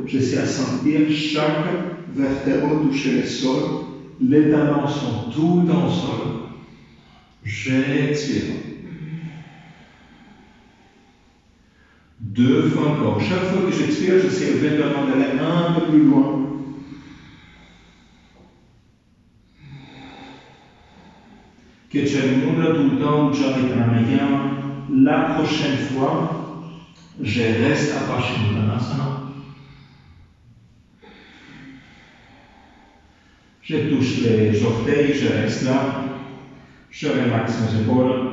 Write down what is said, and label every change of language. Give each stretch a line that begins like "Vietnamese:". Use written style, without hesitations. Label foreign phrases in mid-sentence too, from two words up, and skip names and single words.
French: J'essaie à sentir chaque vertèbre toucher le sol. Les talons sont tout le temps au sol. J'expire. Deux fois encore. Chaque fois que j'expire, j'essaie éventuellement d'aller un peu plus loin. Che c'è il mondo tout le temps, Ujjayi Pranayama. La prochaine fois, je reste à Paschimottanasana. Je touche les orteils, je reste là. Je relaxe mes épaules.